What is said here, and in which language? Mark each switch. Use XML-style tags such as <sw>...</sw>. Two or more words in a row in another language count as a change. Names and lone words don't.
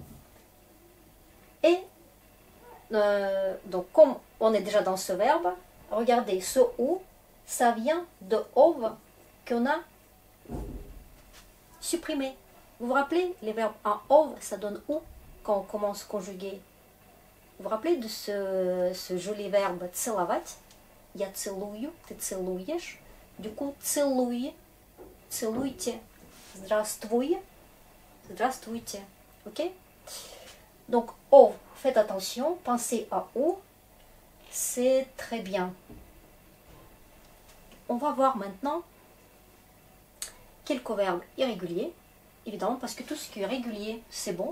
<fr>Et donc comme on est déjà dans ce verbe, regardez, ce ou, ça vient de ov qu'on a supprimé. Vous vous rappelez, les verbes en ov, ça donne ou quand on commence à conjuguer. Vous vous rappelez de ce joli verbe целовать?</fr> <ru>Я целую, ты целуешь.</ru> <fr>Du coup,</fr> <ru>целуй, целуйте. Здравствуй, Здравствуйте.</ru> <fr>Ok? Donc, O, faites attention, pensez à O. C'est très bien. On va voir maintenant quelques verbes irréguliers. Évidemment, parce que tout ce qui est régulier, c'est bon.</fr>